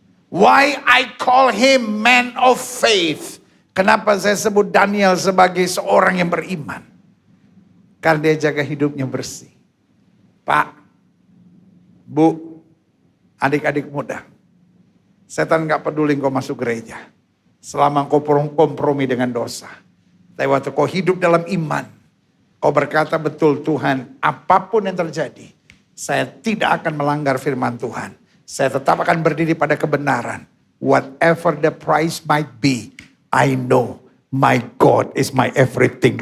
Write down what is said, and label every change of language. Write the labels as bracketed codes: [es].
[en] Why I call him man of faith. [id] Kenapa saya sebut Daniel sebagai seorang yang beriman? Karena dia jaga hidupnya bersih. Pak, Bu, adik-adik muda. Setan gak peduli kau masuk gereja. Selama kau kompromi dengan dosa. Tapi waktu kau hidup dalam iman. Kau berkata betul Tuhan, apapun yang terjadi. Saya tidak akan melanggar firman Tuhan. Saya tetap akan berdiri pada kebenaran. [en] Whatever the price might be, I know my God is my everything.